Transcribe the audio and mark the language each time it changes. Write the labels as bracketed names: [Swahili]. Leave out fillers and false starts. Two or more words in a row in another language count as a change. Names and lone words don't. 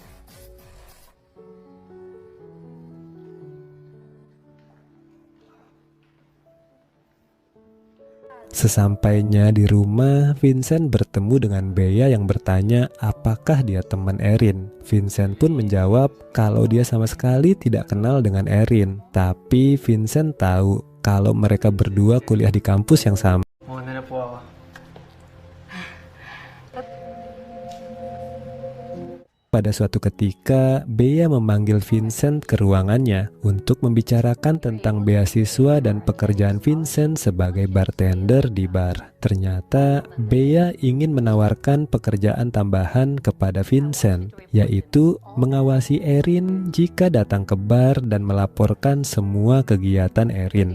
[Indonesian] Sesampainya di rumah, Vincent bertemu dengan Bea yang bertanya apakah dia teman Erin. Vincent pun menjawab kalau dia sama sekali tidak kenal dengan Erin. Tapi Vincent tahu kalau mereka berdua kuliah di kampus yang sama. [Filipino] Muna na po ako. [Indonesian] Pada suatu ketika, Bea memanggil Vincent ke ruangannya untuk membicarakan tentang beasiswa dan pekerjaan Vincent sebagai bartender di bar. Ternyata, Bea ingin menawarkan pekerjaan tambahan kepada Vincent, yaitu mengawasi Erin jika datang ke bar dan melaporkan semua kegiatan Erin.